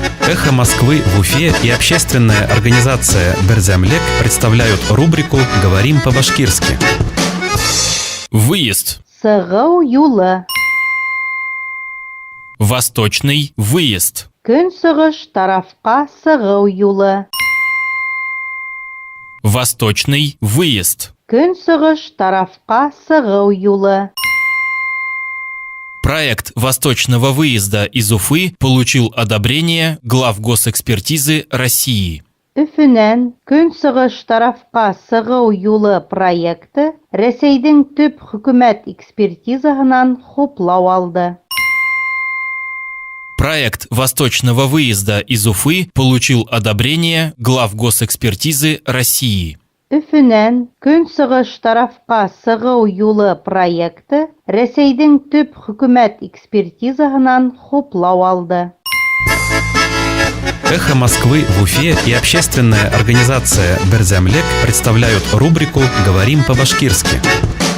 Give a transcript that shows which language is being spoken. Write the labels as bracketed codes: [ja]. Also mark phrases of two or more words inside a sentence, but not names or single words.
[ru] «Эхо Москвы» в Уфе и общественная организация «Берзямлек» представляют рубрику «Говорим по-башкирски». Выезд. [ba] Сығау юлы. [ru] Восточный выезд. [ba] Көнсығыш тарафқа сығау юлы. [ru] Восточный выезд. [ba] Көнсығыш тарафқа сығау юлы. [ru] Проект восточного выезда из Уфы получил одобрение глав госэкспертизы России. [ba] Үфінен көнсығыш тарафқа сығау юлы проекты Рәсейдің төп хөкүмәт экспертизаһынан хуплау алды. [ru] Проект восточного выезда из Уфы получил одобрение глав госэкспертизы России. [ba] Үфінен көнсығыш тарафқа сығау юлы проекты Рәсейдің төп хөкүмәт экспертизаһынан хуплау алды. [ru] «Эхо Москвы» в Уфе и общественная организация «Берзямлек» представляют рубрику «Говорим по-башкирски».